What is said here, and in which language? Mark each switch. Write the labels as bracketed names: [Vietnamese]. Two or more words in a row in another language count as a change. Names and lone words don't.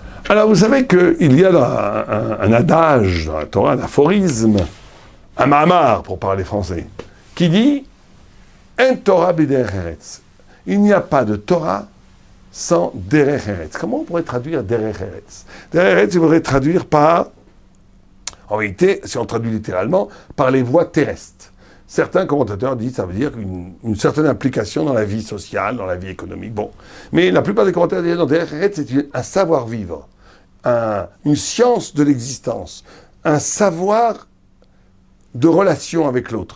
[French] Alors, vous savez qu'il y a un adage dans la Torah, un aphorisme, un mamar, pour parler français, qui dit « [Hebrew] אין תורה בדרך ארץ ». [French] Il n'y a pas de Torah sans [Hebrew] דרך ארץ. [French] Comment on pourrait traduire [Hebrew] דרך ארץ? דרך ארץ, [French] il faudrait traduire par, en réalité, si on traduit littéralement, par les voies terrestres. Certains commentateurs disent que ça veut dire une certaine implication dans la vie sociale, dans la vie économique. Bon. Mais la plupart des commentateurs disent que [Hebrew] דרך ארץ, [French] c'est un savoir-vivre. Une science de l'existence, un savoir de relation avec l'autre.